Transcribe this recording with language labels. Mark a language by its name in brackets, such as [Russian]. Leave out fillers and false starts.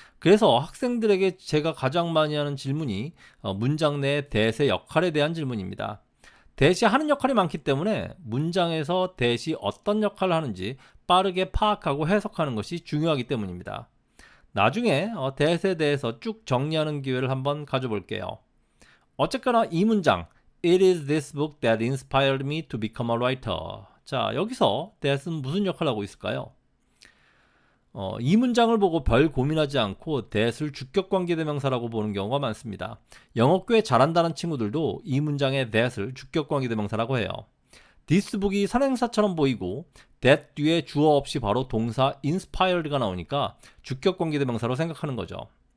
[Korean] 그래서 학생들에게 제가 가장 많이 하는 질문이 문장 내 대세 역할에 대한 질문입니다. 대시 하는 역할이 많기 때문에 문장에서 대시 어떤 역할을 하는지 빠르게 파악하고 해석하는 것이 중요하기 때문입니다. 나중에 대세에 대해서 쭉 정리하는 기회를 한번 가져볼게요. 어쨌거나 이 문장 [English] It is this book that inspired me to become a writer. [Korean] 자, 여기서 that은 무슨 역할을 하고 있을까요? 이 문장을 보고 별 고민하지 않고 that을 주격관계대명사라고 보는 경우가 많습니다. 영어 꽤 잘한다는 친구들도 이 문장의 that을 주격관계대명사라고 해요. [English] this book [Korean] 이 선행사처럼 보이고 that 뒤에 주어 없이 바로 동사 inspired가 나오니까 주격관계대명사로 생각하는 거죠.